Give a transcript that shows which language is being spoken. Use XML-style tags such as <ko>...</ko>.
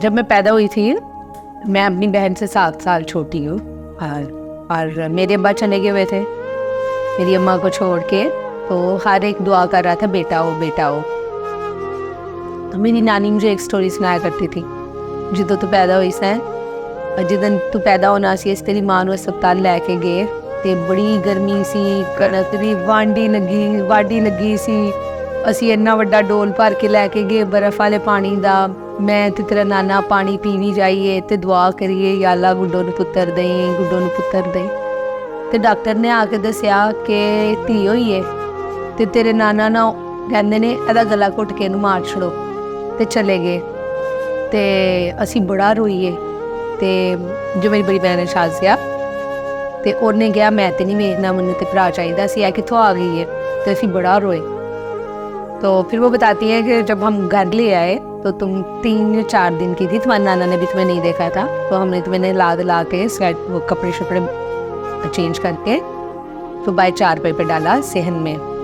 <hi>जब मैं पैदा हुई थी, मैं अपनी बहन से 7 साल छोटी हूँ, और मेरे अब्बा चले गए हुए थे मेरी अम्मा को छोड़ के, तो हर एक दुआ कर रहा था बेटा हो बेटा हो। तो मेरी नानी मुझे एक स्टोरी सुनाया करती थी,</hi> <pa>जिदों तू पैदा हुई सैं और जिदन तू पैदा होना सी तेरी माँ नूं अस्पताल लैके गए ਤੇ ਬੜੀ ਗਰਮੀ ਸੀ, ਕਣਕ ਦੀ ਵਾਢੀ ਲੱਗੀ ਸੀ। ਅਸੀਂ ਇੰਨਾ ਵੱਡਾ ਡੋਲ ਭਰ ਕੇ ਲੈ ਕੇ ਗਏ ਬਰਫ਼ ਵਾਲੇ ਪਾਣੀ ਦਾ। ਮੈਂ ਤੇ ਤੇਰਾ ਨਾਨਾ ਪਾਣੀ ਪੀਵੀ ਜਾਈਏ ਤੇ ਦੁਆ ਕਰੀਏ, ਯਾ ਅੱਲਾ ਗੁੱਡੋ ਨੂੰ ਪੁੱਤਰ ਦੇਈਂ, ਗੁੱਡੋ ਨੂੰ ਪੁੱਤਰ ਦੇਈਂ। ਤੇ ਡਾਕਟਰ ਨੇ ਆ ਕੇ ਦੱਸਿਆ ਕਿ ਧੀ ਹੋਈ ਹੈ ਤੇ ਤੇਰੇ ਨਾਨਾ ਨਾ ਕਹਿੰਦੇ ਨੇ ਇਹਦਾ ਗਲਾ ਘੁੱਟ ਕੇ ਇਹਨੂੰ ਮਾਰ ਛੜੋ, ਤੇ ਚਲੇ ਗਏ। ਤੇ ਅਸੀਂ ਬੜਾ ਰੋਈਏ। ਤੇ ਜੋ ਮੇਰੀ ਬੜੀ ਭੈਣ ਸ਼ਾਜ਼ਿਆ, ਤੇ ਉਹਨੇ ਕਿਹਾ ਮੈਂ ਤੇ ਨਹੀਂ ਵੇਖਣਾ, ਮੈਨੂੰ ਤੇ ਭਰਾ ਚਾਹੀਦਾ ਸੀ, ਇਹ कित्थों आ गई है।</pa> <hi>तो ਅਸੀਂ बड़ा रोए। तो फिर वो बताती है कि जब हम घर ले आए तो तुम 3 या 4 दिन की थी, तुम्हारे नाना ने भी तुम्हें नहीं देखा था, तो हमने तुम्हें ला के स्वेट वो कपड़े शपड़े चेंज करके तो बाय 4 पे डाला सेहन में।</hi>